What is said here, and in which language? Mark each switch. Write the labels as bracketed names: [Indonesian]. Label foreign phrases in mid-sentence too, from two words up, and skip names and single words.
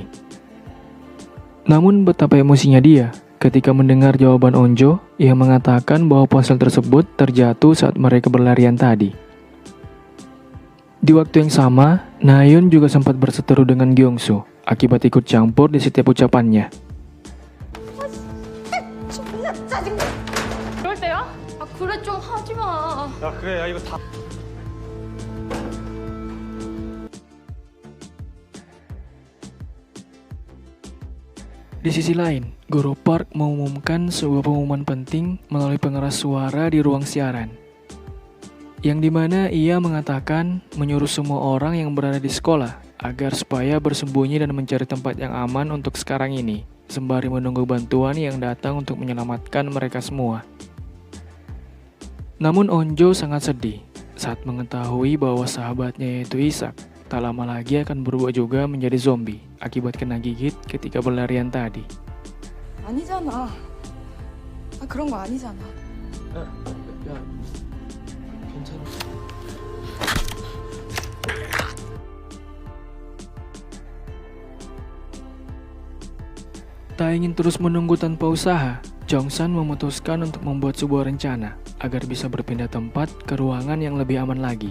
[Indonesian] Namun betapa emosinya dia ketika mendengar jawaban Onjo yang mengatakan bahwa ponsel tersebut terjatuh saat mereka berlarian tadi. Di waktu yang sama, Nayeon juga sempat berseteru dengan Gyeongsu akibat ikut campur di setiap ucapannya. [Korean] 그럴 때야? 아 그래 좀 하지 마. 야, 그래. 야, 이거 다... [Indonesian] Di sisi lain, Guru Park mengumumkan sebuah pengumuman penting melalui pengeras suara di ruang siaran. Yang dimana ia mengatakan menyuruh semua orang yang berada di sekolah agar supaya bersembunyi dan mencari tempat yang aman untuk sekarang ini. sembari menunggu bantuan yang datang untuk menyelamatkan mereka semua. Namun Onjo sangat sedih saat mengetahui bahwa sahabatnya yaitu Isak tak lama lagi akan berubah juga menjadi zombie akibat kena gigit ketika berlarian tadi. [Korean] 아니잖아. 그런 거 아니잖아. 야, 괜찮아. [Indonesian] Tak ingin terus menunggu tanpa usaha, Jongsan memutuskan untuk membuat sebuah rencana agar bisa berpindah tempat ke ruangan yang lebih aman lagi.